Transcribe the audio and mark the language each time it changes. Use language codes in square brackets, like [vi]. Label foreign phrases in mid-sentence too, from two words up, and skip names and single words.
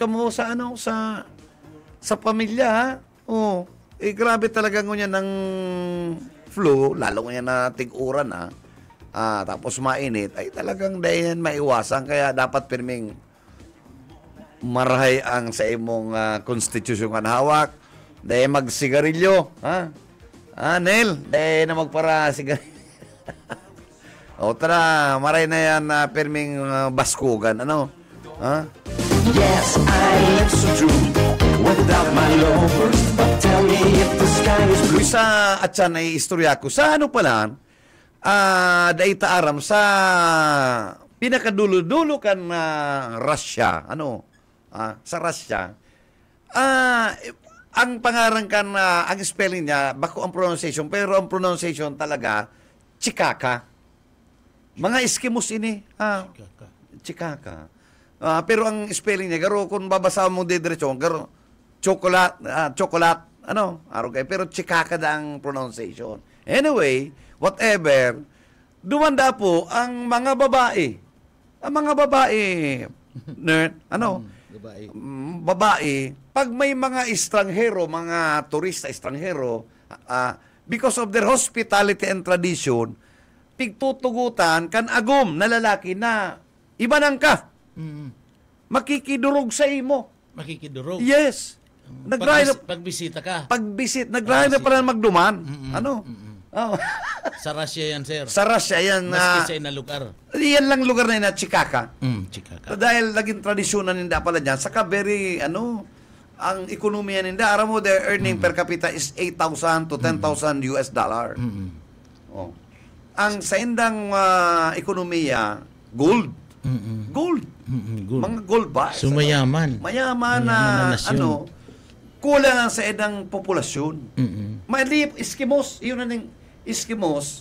[bik] mo sa sa pamilya grabe talaga ngunyan ng flu, lalo ngunyan na tig-uran tapos mainit, ay talagang dayan maiwasan, kaya dapat pirming marahay ang sa imong konstitusyon kan hawak, dayan magsigarilyo, Nel, dayan na magpara sigarilyo. Tara, maray na yan pirming baskugan, [en] Yes, I live so true without my lovers, but tell me if the sky is blue. [bik] Sa atyan ay istorya ko sa pala daita aram sa pinakadulo-dulo kan Russia sa Russia ang pangarang kan ang spelling niya bako ang pronunciation, pero ang pronunciation talaga Chikaka, mga Eskimos ini Chikaka. Pero ang spelling niya, garo kung babasa mo diretso, garo chocolate, aro kay, pero Chikaka da ang pronunciation. [en] Anyway, whatever, [bik] dumanda po ang mga babae. Ang mga babae, babae, pag may mga estranghero, mga turista estranghero, [en] because of their hospitality and tradition, [bik] pigtutugutan kan agom na lalaki na iba nang ka. Makikidurog sa imo. Makikidurog? Yes. Pagbisita ka? Nagrahay na pala magduman. Sa Russia yan, sir? Sa Russia yan. Maski sa ina lugar? Yan lang lugar na yun, Chikaka. Chikaka. Dahil naging tradisyonan ninda pala dyan. Saka very, ang ekonomiya ninda, aram mo, [en] their earning per capita is 8,000 to 10,000 US dollar. [bik] Ang sa indang ekonomiya, gold. Gold. Mga gold ba? So mayaman. Mayaman na kulang sa edang populasyon. Malip Eskimos, iyon na ng Eskimos.